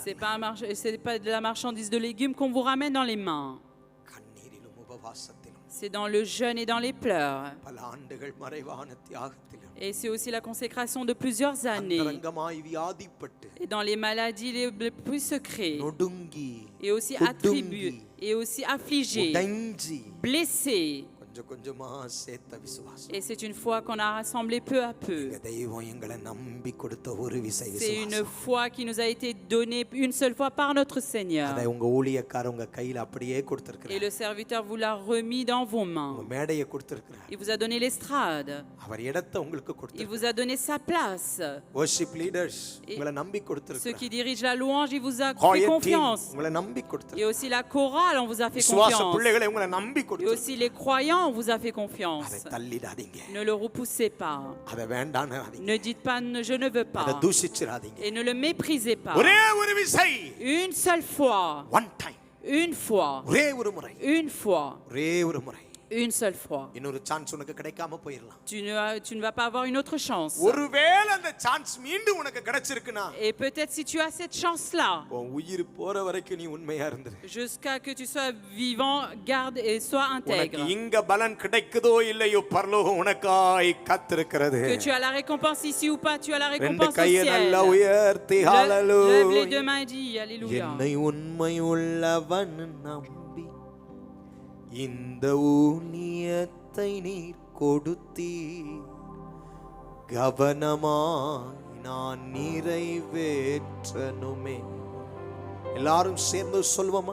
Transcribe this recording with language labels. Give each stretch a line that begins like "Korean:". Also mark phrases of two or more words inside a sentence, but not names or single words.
French: C'est pas de la marchandise de légumes qu'on vous ramène dans les mains.
Tamil: கண்ணீரிலும் உபவாசத்திலும்
French: C'est dans le jeûne et dans les pleurs.
Tamil: பல ஆண்டுகள் மறைவான தியாகத்திலும்
French: Et c'est aussi la consécration de plusieurs années.
Tamil: அந்தரங்கமாய் வியாதிப்பட்டு
French: Et dans les maladies les plus secrets.
Tamil: நொடுங்கி
French: Et aussi attribués. Et aussi affligés.
Tamil: உடைஞ்சி
French: Blessés.
Tamil: கொஞ்ச கொஞ்சம் கொஞ்சமா சேர்த்த விசுவாசம்.
French: Et c'est une foi qu'on a rassemblé peu à peu.
Tamil: எங்க தெய்வம் எங்களை நம்பி கொடுத்த ஒரு விசை
French: C'est une
Tamil: விசுவாசம்.
French: foi qui nous a été donnée une seule fois par notre Seigneur.
Tamil: அதை உங்க ஊழியக்காரர் உங்க கையில அப்படியே
French: Et
Tamil: கொடுத்திருக்கிறார்.
French: le serviteur vous l'a remis dans vos
Tamil: உங்க
French: mains.
Tamil: மேடையை கொடுத்திருக்கிறார்.
French: Il vous a donné l'estrade.
Tamil: அவர் இடத்தை உங்களுக்கு
French: Il
Tamil: கொடுத்திருக்கிறார்.
French: vous a donné sa place.
English: worship leaders
French: Et
Tamil: உங்களை நம்பி
French: Ceux
Tamil: கொடுத்திருக்கிறார்.
French: qui dirigent la louange, il vous a fait
English: choir team
French: confiance.
Tamil: உங்களை நம்பி
French: Et
Tamil: கொடுத்திருக்கிறார்.
French: aussi la chorale, on vous a fait
Tamil: விசுவாச
French: confiance.
Tamil: பிள்ளைகளை உங்களை நம்பி
French: Et
Tamil: கொடுத்திருக்கிறார்.
French: aussi les croyants, on vous a fait
Tamil: அதை
French: confiance.
Tamil: தள்ளிடாதீங்க.
French: Ne le repoussez pas.
Tamil: அதை வேண்டாம்னு
French: Ne dites pas je ne veux
Tamil: அதை
French: pas.
Tamil: தூஷிச்சிராதீங்க.
French: Et ne le méprisez pas.
Tamil: ஒரே ஒரு விசை,
French: Une seule fois.
English: one time,
French: Une fois.
Tamil: ஒரே ஒரு முறை,
French: Une fois.
Tamil: ஒரே ஒரு முறை.
French: Une seule fois.
Tamil: இன்னொரு சான்ஸ் உனக்கு கிடைக்காம போயிடலாம்.
French: Tu ne vas pas avoir une autre chance.
Tamil: ஒருவேளை அந்த சான்ஸ் மீண்டும் உனக்கு கிடைச்சிருக்குனா
French: Et peut-être si tu as cette chance-là,
Tamil: உன் உயிர் போற வரைக்கும் நீ உண்மையா இருந்துரு.
French: jusqu'à que tu sois vivant, garde et sois
Tamil: உனக்கு
French: intègre.
Tamil: இங்க பலன் கிடைக்குதோ இல்லையோ பரலோகம் உனக்காய் காத்திருக்கிறது.
French: Que tu as la récompense ici ou pas, tu as la
Tamil: ரெண்டு
French: récompense au
Tamil: கையை
French: ciel.
Tamil: நல்லா உயர்த்தி
French: Lève les
Tamil: ஹalleluya.
French: deux mains et dis Alléluia.
Tamil: என்னை உண்மை உள்ளவன் நம்பி இந்த ஊழியத்தை நீர் கொடுத்தீ கவனமாய் நான் நிறைவேற்றனுமே. எல்லாரும் சேர்ந்து சொல்வோமா?